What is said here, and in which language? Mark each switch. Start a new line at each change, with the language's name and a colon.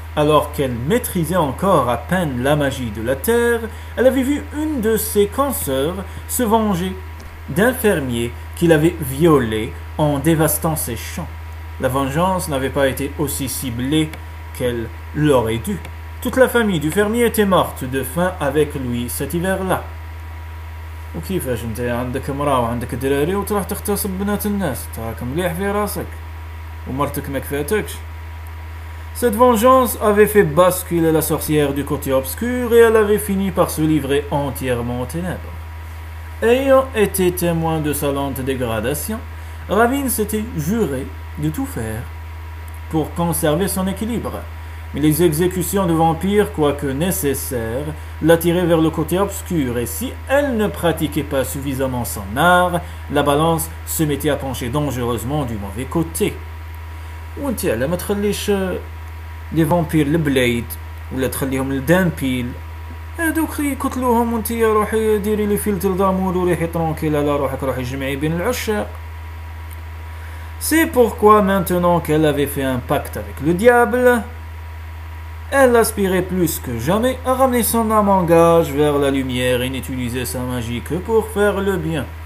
French: Alors qu'elle maîtrisait encore à peine la magie de la terre, elle avait vu une de ses consoeurs se venger d'un fermier qui l'avait violée en dévastant ses champs. La vengeance n'avait pas été aussi ciblée qu'elle l'aurait dû. Toute la famille du fermier était morte de faim avec lui cet hiver-là.
Arabic: وكيفاش انت عندك امراه وعندك دراري وتروح تغتصب بنات الناس؟ تراك مليح في راسك ومرتك ما كفاتكش.
French: Cette vengeance avait fait basculer la sorcière du côté obscur et elle avait fini par se livrer entièrement aux ténèbres. Ayant été témoin de sa lente dégradation, Ravin s'était juré de tout faire pour conserver son équilibre. Mais les exécutions de vampires, quoique nécessaires, l'attiraient vers le côté obscur, et si elle ne pratiquait pas suffisamment son art, la balance se mettait à pencher dangereusement du mauvais côté.
Arabic: وانت على ما تخليش لي فامبير البلايد ولا تخليهم الدامبيل هادوك يقتلوهم وانت روحي ديري
French: لي فيلتر دامور
Arabic: وريحي ترونكيل على روحك روحي جمعي بين العشاق.
French: C'est pourquoi maintenant qu'elle avait fait un pacte avec le diable, elle aspirait plus que jamais à ramener son âme en gage vers la lumière et n'utilisait sa magie que pour faire le bien.